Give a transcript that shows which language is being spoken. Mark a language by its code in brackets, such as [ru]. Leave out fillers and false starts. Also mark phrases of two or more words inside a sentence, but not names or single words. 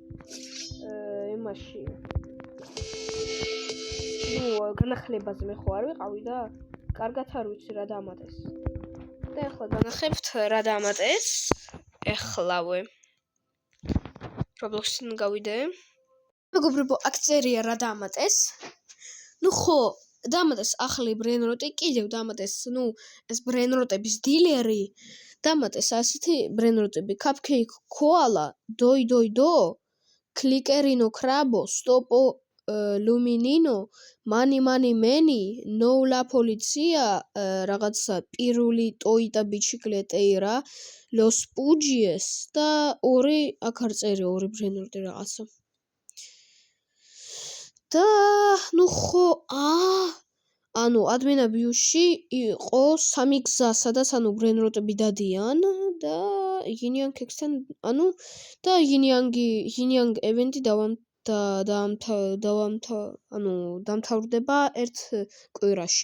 [ka] იმაში განახლებაზე მე ხო არ ვიყავი და კარგად არ ვიცი რა დამატეს და ახლა განახებთ რა დამატეს ეხლავე Roblox-ին გავიდე. მეგობრებო, აქ წერია რა დამატეს. ნუ ხო, დამატეს ახალი ბრენროტი, კიდევ დამატეს, ეს ბრენროტების დილერი. დამატეს ასეთი ბრენროტები, Cupcake Koala, Doi, Clickerino Crabo, Stoppo Luminino, Mani, No La Polizia, რაღაცა პირული ტოიტა ბიჩიკლეტეი რა. Los Pugies და ორი აქ არ წერია ორი ბრენდი რაღაცა. და ნუ ხო ანუ admin-ში იყო სამი გზა, სადაც ანუ ბრენდები დადიან და Yin Yang Kexten ანუ და Yin Yang event-ი დამთავრდება ერთ კვირაში.